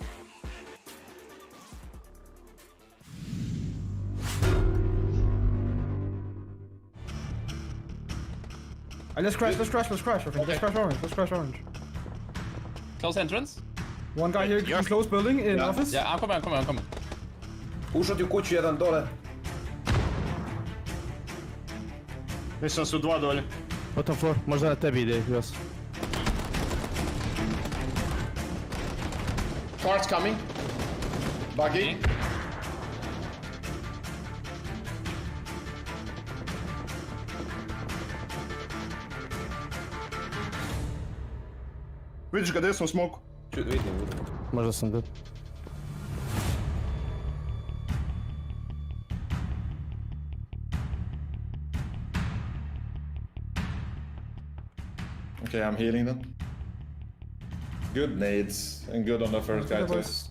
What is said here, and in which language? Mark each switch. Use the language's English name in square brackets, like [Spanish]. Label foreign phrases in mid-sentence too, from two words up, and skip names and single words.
[English] Let's crash. I think. Okay. Let's crash orange. Close entrance. One guy here in close building in office. Ja, I'm coming. [Croatian] Pušao ti u kuću jedan dole. Mislim su 2 dolje. [English] Bottom floor, [Croatian] možda na tebi ide, Jos. [English] Cars coming. Buggy. [Croatian] Vidiš ga desno u smoku? Vidim. Možda sam dead. [English] Okay, I'm healing them. Good nades and good on the first guy too.